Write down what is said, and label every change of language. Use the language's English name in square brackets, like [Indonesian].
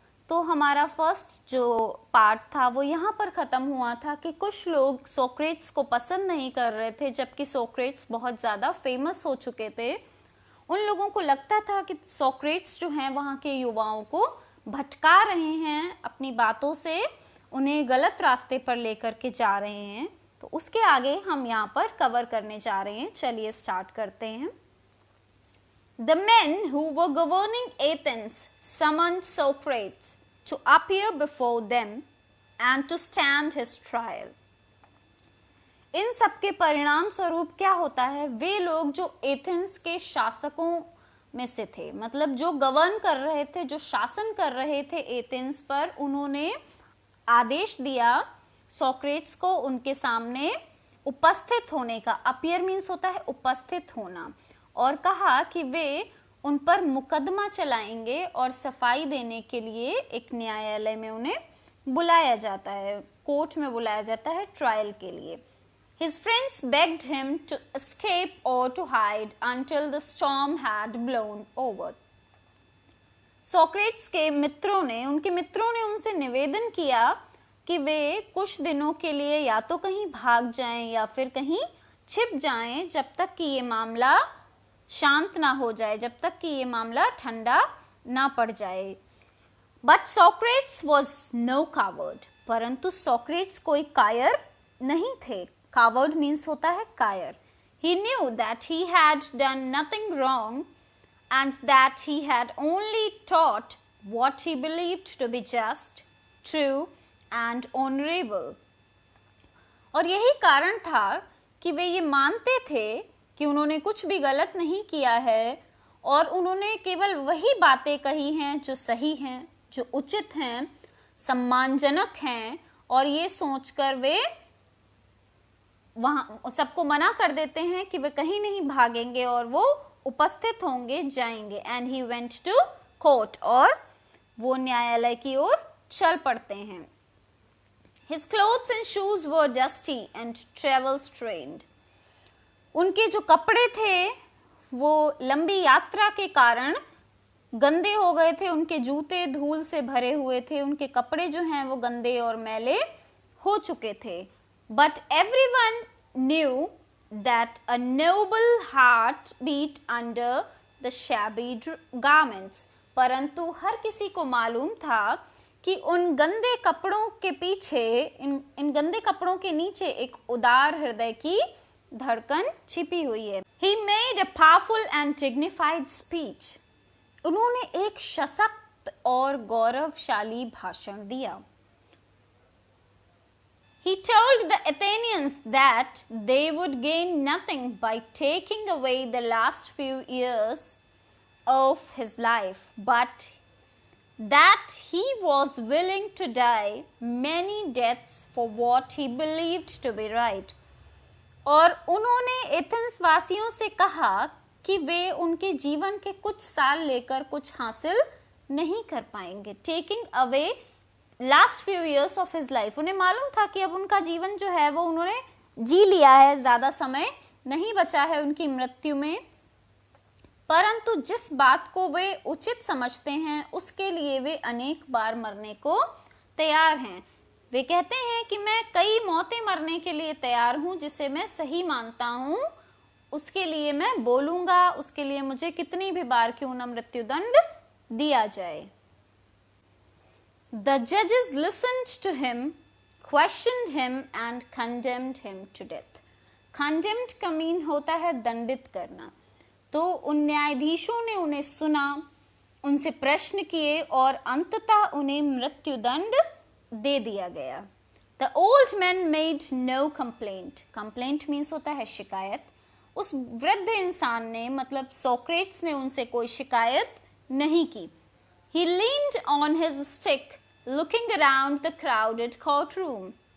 [Hindi] तो हमारा फर्स्ट जो पार्ट था वो यहाँ पर ख़त्म हुआ था कि कुछ लोग सोक्रेट्स को पसंद नहीं कर रहे थे, जबकि सोक्रेट्स बहुत ज़्यादा फेमस हो चुके थे। उन लोगों को लगता था कि सोक्रेट्स जो हैं वहाँ के युवाओं को भटका रहे हैं, अपनी बातों से उन्हें गलत रास्ते पर लेकर के जा रहे हैं। तो उसके आगे हम यहाँ पर कवर करने जा रहे हैं। चलिए स्टार्ट करते हैं। [English] The men who were governing Athens summoned Socrates to appear before them and to stand his trial. [Hindi] इन सब के परिणाम स्वरूप क्या होता है, वे लोग जो एथेंस के शासकों में से थे, मतलब जो गवर्न कर रहे थे, जो शासन कर रहे थे एथेंस पर, उन्होंने आदेश दिया सोक्रेट्स को उनके सामने उपस्थित होने का। [English] appear means [Hindi] होता है उपस्थित होना, और कहा कि वे उन पर मुकदमा चलाएंगे और सफाई देने के लिए एक न्यायालय में उन्हें बुलाया जाता है, कोर्ट में बुलाया जाता है ट्रायल के लिए। [English] His friends begged him to escape or to hide until the storm had blown over. [Hindi] Socrates के मित्रों ने, उनके मित्रों ने उनसे निवेदन किया कि वे कुछ दिनों के लिए या तो कहीं भाग जाएं या फिर कहीं छिप जाएं, जब तक कि ये मामला शांत ना हो जाए, जब तक कि ये मामला ठंडा ना पड़ जाए। [English] But Socrates was no coward. [Hindi] परंतु सोक्रेट्स कोई कायर नहीं थे। [English] Coward means [Hindi] होता है कायर। [English] He knew that he had done nothing wrong and that he had only taught what he believed to be just, true and honorable. [Hindi] और यही कारण था कि वे ये मानते थे कि उन्होंने कुछ भी गलत नहीं किया है और उन्होंने केवल वही बातें कही हैं जो सही हैं, जो उचित हैं, सम्मानजनक हैं, और ये सोचकर वे वहां सबको मना कर देते हैं कि वे कहीं नहीं भागेंगे और वो उपस्थित होंगे, जाएंगे। [English] and he went to court, [Hindi] और वो न्यायालय की ओर चल पड़ते हैं। [English] His clothes and shoes were dusty and travel strained. [Hindi] उनके जो कपड़े थे वो लंबी यात्रा के कारण गंदे हो गए थे, उनके जूते धूल से भरे हुए थे, उनके कपड़े जो हैं वो गंदे और मैले हो चुके थे। [English] But everyone knew that a noble heart beat under the shabby garments. [Hindi] परंतु हर किसी को मालूम था कि उन गंदे कपड़ों के पीछे, इन गंदे कपड़ों के नीचे एक उदार हृदय की धड़कन छिपी हुई है। [English] He made a powerful and dignified speech. [Hindi] उन्होंने एक सशक्त और गौरवशाली भाषण दिया। [English] He told the Athenians that they would gain nothing by taking away the last few years of his life, but that he was willing to die many deaths for what he believed to be right. [Hindi] और उन्होंने Athens वासियों से कहा कि वे उनके जीवन के कुछ साल लेकर कुछ हासिल नहीं कर पाएंगे। [English] Taking away last few years of his life, [Hindi] उन्हें मालूम था कि अब उनका जीवन जो है वो उन्होंने जी लिया है, ज्यादा समय नहीं बचा है उनकी मृत्यु में। परंतु जिस बात को वे उचित समझते हैं उसके लिए वे अनेक बार मरने को तैयार हैं। वे कहते हैं कि मैं कई मौतें मरने के लिए तैयार हूं, जिसे मैं सही मानता हूं उसके लिए मैं बोलूंगा, उसके लिए मुझे कितनी भी बार क्यों न मृत्युदंड दिया जाए। [English] The judges listened to him, questioned him and condemned him to death. [Hindi] Condemned का मीन होता है दंडित करना। तो उन न्यायाधीशों ने उन्हें सुना, उनसे प्रश्न किए और अंततः उन्हें मृत्युदंड दे दिया गया। [English] The old man made no complaint. Complaint means [Hindi] होता है शिकायत। उस वृद्ध इंसान ने, मतलब सोक्रेट्स ने, उनसे कोई शिकायत नहीं की। [English] He leaned on his stick, looking around the crowded courtroom.